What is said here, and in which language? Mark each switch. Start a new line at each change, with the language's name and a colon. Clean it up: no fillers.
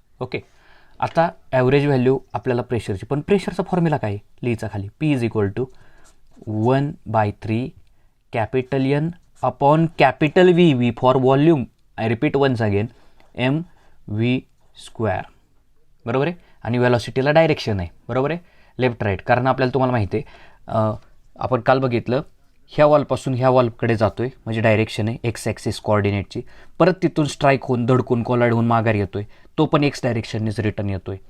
Marathi: Okay, आता average value आपल्याला प्रेशरची, पण प्रेशरचा फॉर्म्युला काय लिहायचा खाली,
English: P is equal to 1/3 capital N upon capital V for volume. I repeat once again, mv square.
Marathi: बरोबर आहे, आणि व्हॅलॉसिटीला डायरेक्शन आहे. बरोबर आहे, लेफ्ट राईट, कारण आपल्याला तुम्हाला माहिती आहे आपण काल बघितलं ह्या वॉलपासून ह्या वॉलकडे जातोय म्हणजे डायरेक्शन आहे एक्स ॲक्सिस कोऑर्डिनेटची. परत तिथून स्ट्राईक होऊन धडकून कोलाईड होऊन माघार येतोय, तो पण एक्स डायरेक्शननेच रिटर्न येतोय.